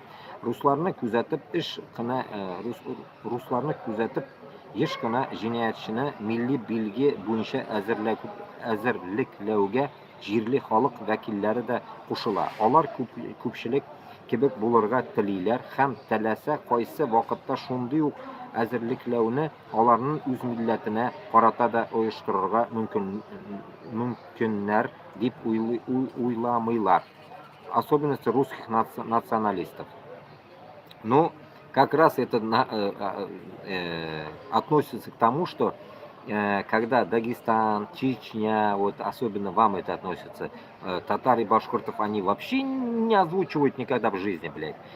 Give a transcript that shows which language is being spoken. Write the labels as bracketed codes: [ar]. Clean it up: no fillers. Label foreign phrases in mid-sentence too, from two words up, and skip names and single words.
[tt] Русларны күзәтеп еш кына җинаятьчене милли билге буенча әзерлекләүгә җирле халык вәкилләре дә кушыла. Алар күпчелек кебек булырга телиләр һәм теләсә кайсы вакытта шундый ук әзерлекләүне аларның үз милләтенә карата да оештырырга мөмкиннәр дип уйламыйлар. [ru] Особенности русских националистов. Но как раз это относится к тому, что когда Дагестан, Чечня, вот особенно вам это относится, татары и башкортов, они вообще не озвучивают никогда в жизни, блядь.